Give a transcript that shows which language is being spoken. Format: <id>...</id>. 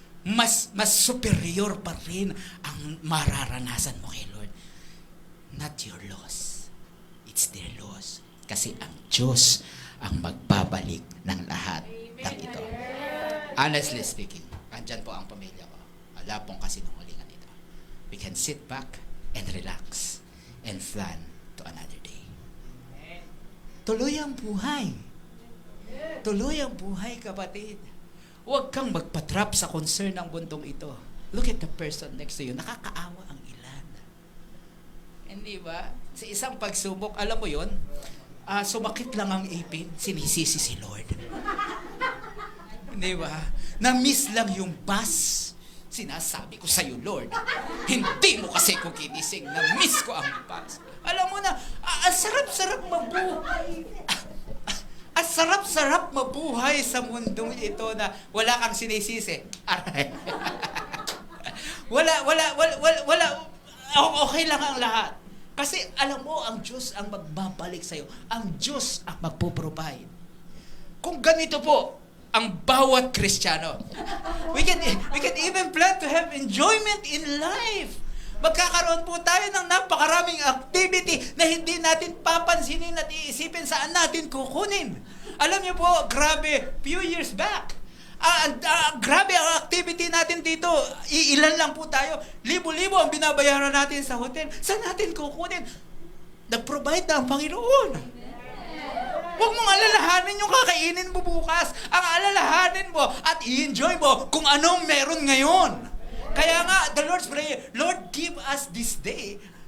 <tl>Mas superior pa rin ang mararanasan mo kay Lord.</tl> <en>Not your loss. It's their loss.</en> <tl>Kasi ang Diyos ang magbabalik ng lahat ng ito.</tl> <en>Honestly speaking,</en> <tl>andyan po ang pamilya ko. Wala pong kasinungalingan ito.</tl> <en>We can sit back and relax and plan to another day.</en> <tl>Tuloy ang buhay. Tuloy ang buhay, kapatid. Huwag kang magpatrap sa concern ng bundong ito.</tl> <en>Look at the person next to you.</en> <tl>Nakakaawa ang ilan. Hindi ba? Sa isang pagsubok, alam mo yon, sumakit lang ang ipin, sinisisi si Lord. Hindi ba? Na-miss lang yung bus. Sinasabi ko sa'yo, Lord, hindi mo kasi ko kinising. Na-miss ko ang bus. Alam mo na, ang sarap-sarap mabuhay. Ang sarap-sarap mabuhay sa mundong ito na wala kang sinisisi. Aray. wala. Okay lang ang lahat. Kasi alam mo, ang Diyos ang magbabalik sa'yo. Ang Diyos ang magpo-provide. Kung ganito po, ang bawat Kristiyano,</tl> <en>we can even plan to have enjoyment in life.</en> <tl>Magkakaroon po tayo ng napakaraming activity na hindi natin papansinin at iisipin saan natin kukunin. Alam niyo po, grabe,</tl> <en>few years back,</en> <tl>grabe ang activity natin dito. Ilan lang po tayo. Libo-libo ang binabayaran natin sa hotel. Saan natin kukunin? Nag-provide na ang Panginoon. Huwag mong alalahanin yung kakainin mo bukas. Ang alalahanin mo at i-enjoy mo kung anong meron ngayon. Kaya nga,</tl> <en>the Lord's Prayer, Lord, give us this day.</en>